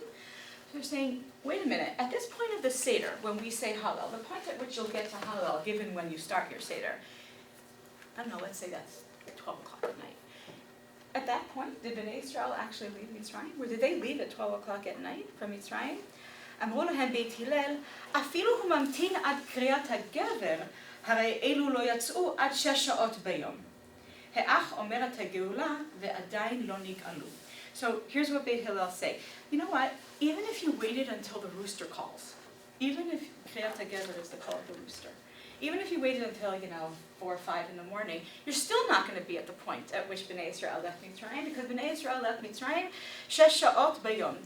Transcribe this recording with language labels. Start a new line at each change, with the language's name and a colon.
English: So they're saying, wait a minute, at this point of the Seder, when we say Hallel, the point at which you'll get to Hallel, given when you start your Seder, I don't know, let's say that's 12 o'clock at night. At that point, did Bnei Israel actually leave Mitzrayim? Or did they leave at 12 o'clock at night from Mitzrayim?
Hebrew: אמרו להם בית הלל, אפילו הוא ממתין עד קריאת הגבר, הרי אלו לא יצאו עד 6 שעות ביום. האח אומרת הגאולה, ועדיין לא נגאלו.
English: So here's what Beit Hillel say. You know what? Even if you waited until the rooster calls, even if Kriyat HaGever is the call of the rooster, even if you waited until, 4 or 5 in the morning, you're still not going to be at the point at which Bnei Israel left Mitzrayim, because Bnei Israel left Mitzrayim 6 sha'ot bayom.